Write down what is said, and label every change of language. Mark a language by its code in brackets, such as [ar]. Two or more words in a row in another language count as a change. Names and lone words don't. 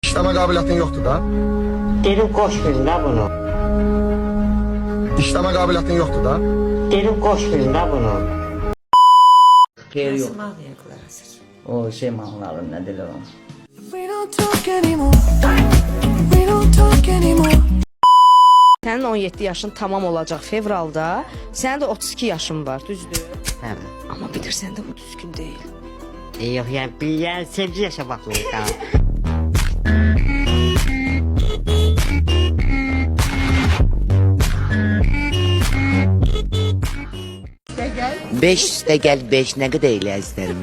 [tr] İşleme kabiliyetin yoktu da. Dedim koşmayın da bunu. İşleme kabiliyetin yoktu da. Dedim koşmayın da bunu. [az] Xeyri yox. Nasıl ağlayacaqlar hazır? O şey mahnıları nədir o? [en] We don't talk anymore. We don't talk anymore. [az] Sənin 17 yaşın tamam olacaq fevralda. Sənin də 32 yaşın var, düzdür? Hə. Amma bilirsən də bu düzgün deyil. Yox yəni bir sevgi yaşamaq lazım. 5 üstə gəl 5 nə qədər elə əzlərim?